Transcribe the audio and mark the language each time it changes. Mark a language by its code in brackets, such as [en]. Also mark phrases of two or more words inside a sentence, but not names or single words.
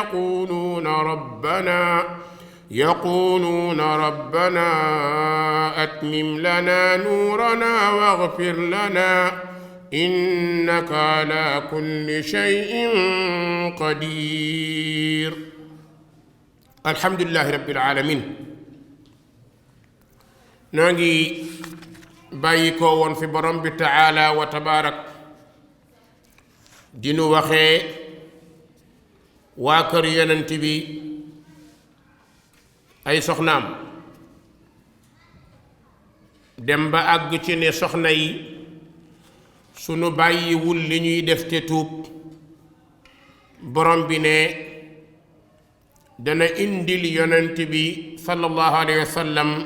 [ar] يقولون ربنا أتمم لنا نورنا واغفر لنا إنك على كل شيء قدير. الحمد لله رب العالمين. [wo] noo ngi bàyyi ko woon fi borom bi [ar] تعالى وتبارك [wo] dinu waxee waa kër yonent bi ay soxnaam dem ba àgg ci ne soxna yi sunu bàyyiwul li ñuy def te tuub borom bi ne dana indil yonent bi [ar] صلى الله عليه وسلم